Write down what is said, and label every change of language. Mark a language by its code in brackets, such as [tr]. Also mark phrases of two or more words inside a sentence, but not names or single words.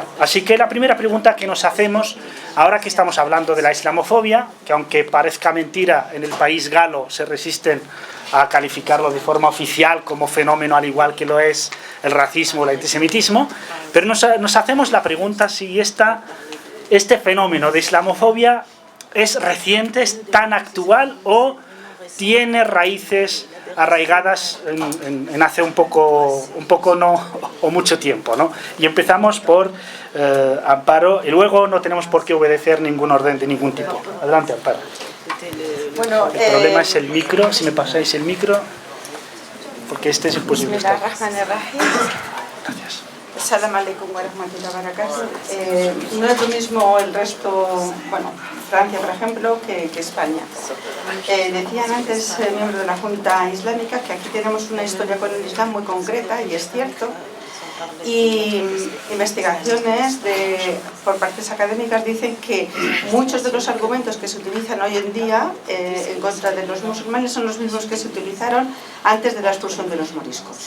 [es] Así que la primera pregunta que nos hacemos, ahora que estamos hablando de la islamofobia, que aunque parezca mentira, en el país galo se resisten a calificarlo de forma oficial como fenómeno, al igual que lo es el racismo o el antisemitismo, pero nos hacemos la pregunta si este fenómeno de islamofobia es reciente, es tan actual, o tiene raíces arraigadas en hace un poco no, o mucho tiempo, ¿no? Y empezamos por Amparo, y luego no tenemos por qué obedecer ningún orden de ningún tipo. Adelante, Amparo. Bueno, El problema es el micro, si me pasáis el micro, porque este es imposible. Gracias. [ar] سلام عليكم ورحمة الله وبركاته. [es] No es lo mismo el resto, bueno, Francia, por ejemplo, que España. Decían antes miembros de la Junta Islámica que aquí tenemos una historia con el Islam muy concreta, y es cierto. Y investigaciones por partes académicas dicen que muchos de los argumentos que se utilizan hoy en día en contra de los musulmanes son los mismos que se utilizaron antes de la expulsión de los moriscos.